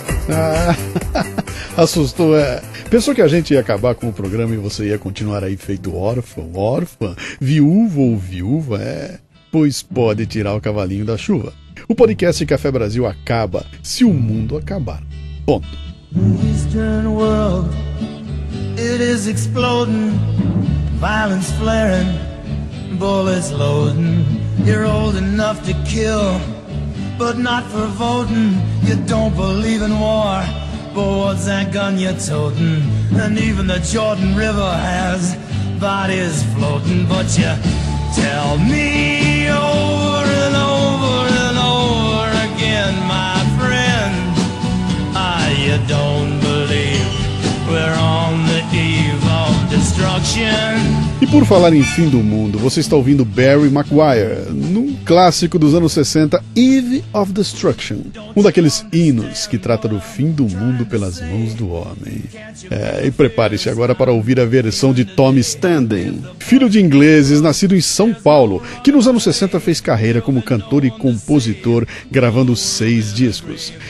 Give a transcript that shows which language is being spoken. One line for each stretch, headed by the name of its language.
Portuguese: Ah, Assustou, é? Pensou que a gente ia acabar com o programa e você ia continuar aí feito órfão, órfã, viúvo ou viúva, é? Pois pode tirar o cavalinho da chuva. O podcast Café Brasil acaba se o mundo acabar. Ponto.
English: Eastern world, it is exploding. Violence flaring, bullets loading. You're old enough to kill, but not for voting. You don't believe in war, but what's that gun you're toting? And even the Jordan River has bodies floating. But you tell me over and over and over again, my friend, you don't believe we're on the eve of destruction.
Portuguese: E por falar em fim do mundo, você está ouvindo Barry Maguire num clássico dos anos 60, Eve of Destruction. Um daqueles hinos que trata do fim do mundo pelas mãos do homem. É, e prepare-se agora para ouvir a versão de Tommy Standen, filho de ingleses, nascido em São Paulo, que nos anos 60 fez carreira como cantor e compositor, gravando 6 discos.